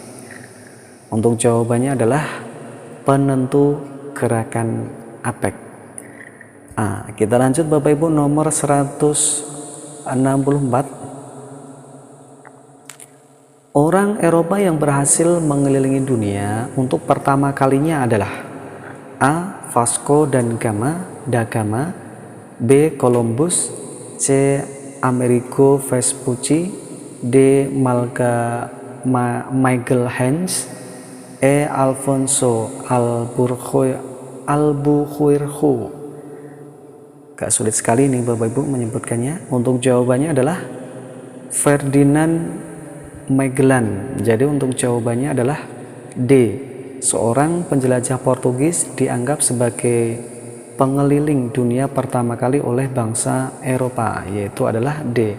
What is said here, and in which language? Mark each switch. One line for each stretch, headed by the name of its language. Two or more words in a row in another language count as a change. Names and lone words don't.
Indonesian: Untuk jawabannya adalah penentu gerakan APEC. Kita lanjut Bapak Ibu. Nomor 164. Orang Eropa yang berhasil mengelilingi dunia untuk pertama kalinya adalah A. Vasco da Gama, B. Columbus, C. Amerigo Vespucci, D. Magelhaens, E. Alfonso Albuquerque. Gak sulit sekali nih Bapak Ibu menyebutkannya. Untuk jawabannya adalah Ferdinand Magellan. Jadi untuk jawabannya adalah D. Seorang penjelajah Portugis dianggap sebagai pengeliling dunia pertama kali oleh bangsa Eropa, yaitu adalah D.